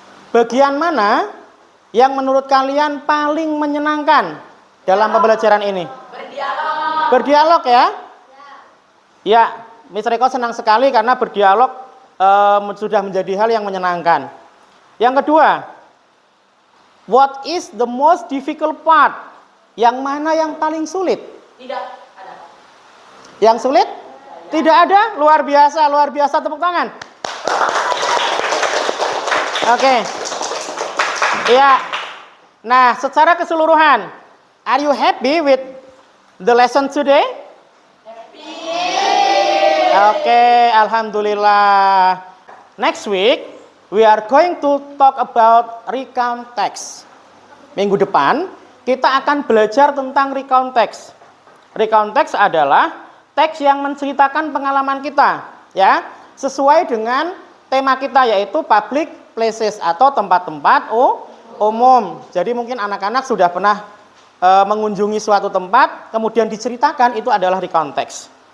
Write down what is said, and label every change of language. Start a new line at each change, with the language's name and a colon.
Indonesian: Bagian mana yang menurut kalian paling menyenangkan dalam pembelajaran ini? Berdialog. Berdialog ya? Ya, Mr. Eko senang sekali karena berdialog sudah menjadi hal yang menyenangkan. Yang kedua,
English: what is the most difficult part?
Indonesian: Yang mana yang paling sulit? Tidak ada. Yang sulit? Tidak ada? Luar biasa, tepuk tangan. Oke. Ya. Nah, secara keseluruhan,
English: are you happy with the lesson today? Oke, alhamdulillah. Next week we are going to talk about recount text.
Indonesian: Minggu depan kita akan belajar tentang recount text. Recount text adalah teks yang menceritakan pengalaman kita, ya, sesuai dengan tema kita yaitu public places atau tempat-tempat umum. Jadi mungkin anak-anak sudah pernah mengunjungi suatu tempat, kemudian diceritakan, itu adalah recount text.